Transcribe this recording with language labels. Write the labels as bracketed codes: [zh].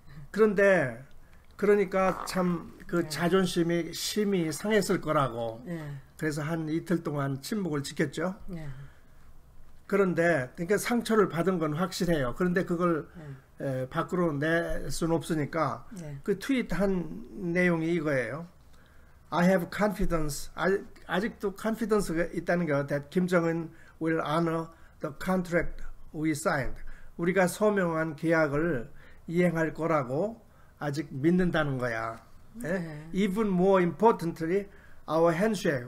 [ko] 그런데 그러니까 참 그 자존심이 심히 상했을 거라고. 그래서 한 이틀 동안 침묵을 지켰죠. 그런데 그러니까 상처를 받은 건 확실해요. 그런데 그걸 밖으로 낼 수는 없으니까 그 트윗한 내용이 이거예요. [en] I have confidence. [ko] 아직도 confidence가 있다는 거 [en] that Kim Jong-un will honor the contract we signed. [ko] 우리가 서명한 계약을 이행할 거라고 아직 믿는다는 거야. [en] Even more importantly, our handshake.